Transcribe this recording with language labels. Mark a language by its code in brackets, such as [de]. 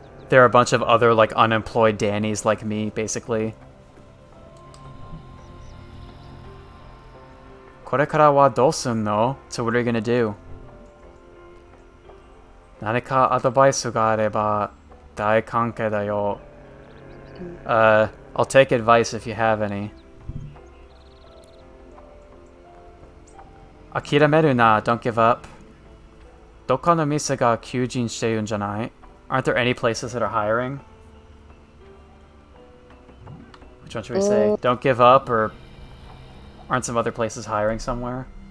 [en] There are a bunch of other like unemployed Dannies like me, basically. [ja] これからはどうすんの? [en] So what are you gonna do? [ja] 何かアドバイスがあれば大歓迎だよ。 [en] I'll take advice if you have any. [ja] 諦めるな [en] Don't give up. [ja] どっかの店が求人しているんじゃない? [en] Aren't there any places that are hiring? Which one should we say? Don't give up, or aren't some other places hiring somewhere?